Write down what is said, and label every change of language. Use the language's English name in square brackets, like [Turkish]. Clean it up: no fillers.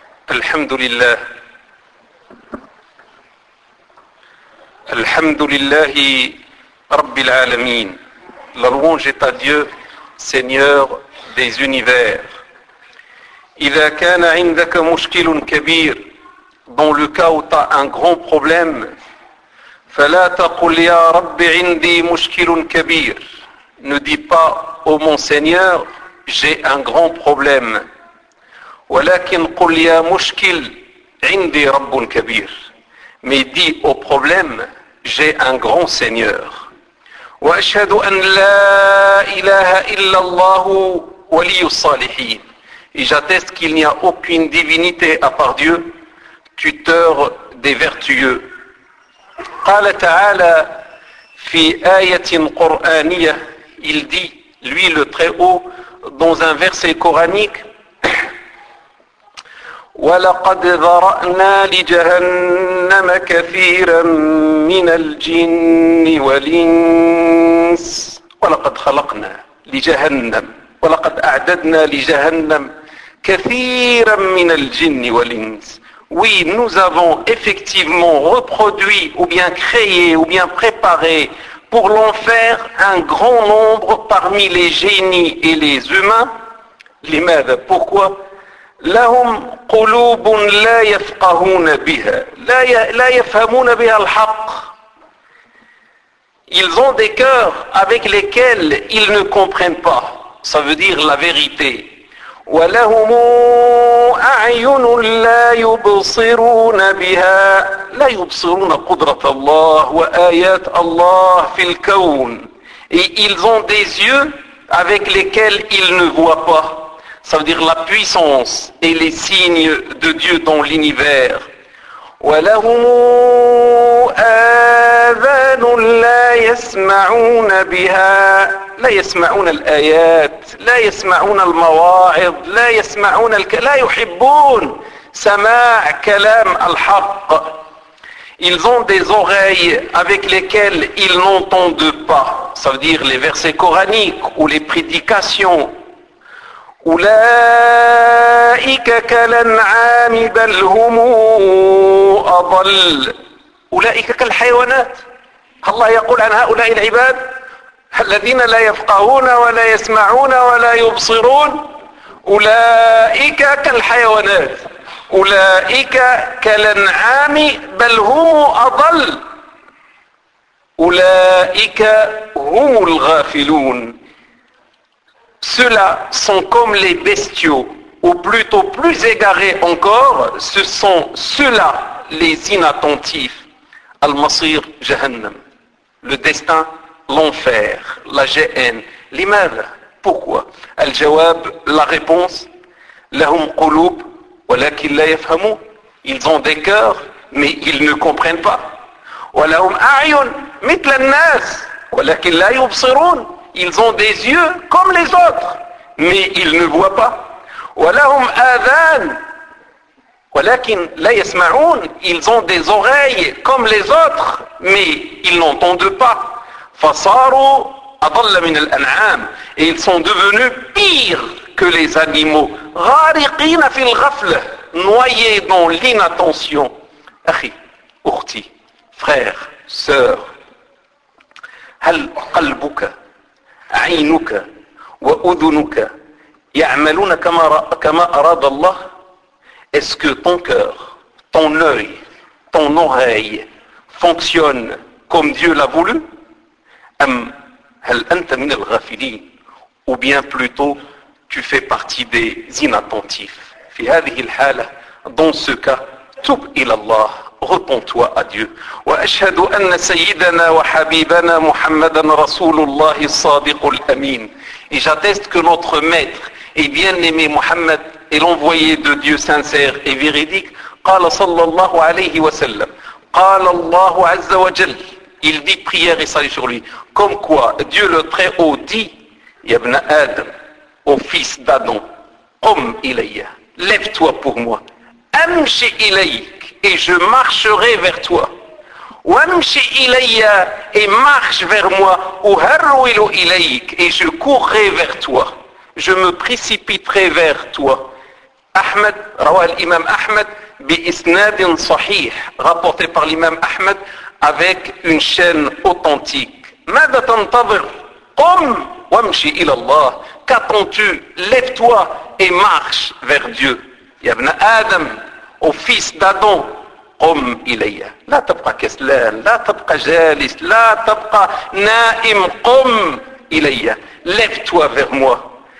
[Arabic] الحمد لله الحمد لله رب العالمين [French] Louange est à Dieu, Seigneur des univers. [Arabic] إذا كان عندك مشكل كبير [French] dans le cas où t'as un grand problème [Arabic] فلا تقل يا رب عندي مشكل كبير. [French] Ne dis pas oh mon Seigneur, j'ai un grand problème. [Arabic] ولكن قل يا مشكل عندي رب كبير. [French] Mais dis au problème, j'ai un grand Seigneur. [Arabic] وأشهد أن لا إله إلا الله ولي الصالحين. [French] Et j'atteste qu'il n'y a aucune divinité à part Dieu, tuteur des vertueux. [Arabic] قال تعالى في آية قرآنية. Il dit, lui le Très-Haut, dans un verset coranique, وَلَقَدْ ذَرَأْنَا لِجَهَنَّمَ كَثِيرًا مِنَ الْجِنِّ وَالْإِنْسِ وَلَقَدْ خَلَقْنَا لِجَهَنَّمْ وَلَقَدْ أَعْدَدْنَا لِجَهَنَّمْ كَثِيرًا مِنَ الْجِنِّ وَالْإِنْسِ. [French] Oui, nous avons effectivement reproduit ou bien créé ou bien préparé pour l'enfer un grand nombre parmi les génies et les humains. [Arabic] لماذا? [French] Pourquoi? [Arabic] لهم قلوب لا يفقهون بها لا يفهمون بها الحق. [French] Ils ont des cœurs avec lesquels ils ne comprennent pas. Ça veut dire la vérité. [Arabic] ولهم أعين لا يبصرون بها لا يبصرون قدرة الله وآيات الله في الكون. [French] Et ils ont des yeux avec lesquels ils ne voient pas. Ça veut dire la puissance et les signes de Dieu dans l'univers. [Arabic] ولهم آذان لا يسمعون بها لا يسمعون الآيات لا يسمعون المواعظ لا يسمعون لا يحبون سماع كلام الحق. [French] Ils ont des oreilles avec lesquelles ils n'entendent pas. Ça veut dire les versets coraniques ou les prédications. [Arabic] أولئك كالأنعام بل هم أضل أولئك كالحيوانات. الله يقول عن هؤلاء العباد الذين لا يفقهون ولا يسمعون ولا يبصرون أولئك كالحيوانات أولئك كالأنعام بل هم أضل أولئك هم الغافلون. [French] Ceux-là sont comme les bestiaux, ou plutôt plus égarés encore, ce sont ceux-là les inattentifs. [Arabic] Al-Masir, Jahannam. [French] Le destin, l'enfer, la Jahannam. L'imam, pourquoi? Al-Jawab, la réponse. [Arabic] Lahum qulub, walakin la yafhamu. [French] Ils ont des cœurs, mais ils ne comprennent pas. [Arabic] Walahum a'yun, mitla an-nas, walakin la yubsirun. [French] Ils ont des yeux comme les autres, mais ils ne voient pas. [Arabic] وَلَهُمْ آذَانٌ وَلَكِنْ لَا يَسْمَعُونَ. [French] Ils ont des oreilles comme les autres, mais ils n'entendent pas. [Arabic] فَصَارُوا أَضَلَّ مِنَ الْأَنْعَامِ. [French] Et ils sont devenus pires que les animaux. [Arabic] غَارِقِينَ فِي الْغَفْلَةِ. [French] Noyés dans l'inattention. [Arabic] أخي, أختي, [French] frère, sœur, [Arabic] هَلْ قَلْبُكَ عينك وأذنك يعملون كما أراد الله. [French] Est-ce que ton cœur, ton œil, ton oreille fonctionne comme Dieu l'a voulu? [Arabic] أم هل أنت من الغافلين؟ [French] Ou bien plutôt, tu fais partie des inattentifs. [Arabic] في هذه الحالة, [French] dans ce cas, [Arabic] توب إلى الله. [French] Repends-toi à Dieu. [Arabic] وأشهد أن سيدنا وحبيبنا محمدا رسول الله الصادق الأمين. [French] Et j'atteste que notre maître et bien-aimé Mohammed est l'envoyé de Dieu sincère et véridique. [Arabic] قال صلى الله عليه وسلم. قال الله عز وجل. [French] Il dit prière et salut sur lui. Comme quoi Dieu le Très-Haut dit, [Arabic] يبنى آدم, [French] au fils d'Adam, [Arabic] قم إلي, [French] lève-toi pour moi. [Arabic] أمشي إلي, [French] et je marcherai vers toi. [Arabic] وَمْشِ إِلَيَّ, [French] et marche vers moi. [Arabic] وَهَرُّوِلُ إِلَيْكَ, [French] et je courrai vers toi. Je me précipiterai vers toi. [Arabic] أحمد رواه الإمام أحمد بإسناد صحيح [French] rapporté par l'imam Ahmed avec une chaîne authentique. [Arabic] ماذا تنتظر؟ قم وامشي إلى الله. [French] Qu'attends-tu? Lève-toi et marche vers Dieu. [Arabic] يبنى آدم [French] au fils d'Adam. [Arabic] قم إلي. لا تبقى كسلان. لا تبقى جالس. لا تبقى نائم. قم إلي. [French] Lève-toi vers moi.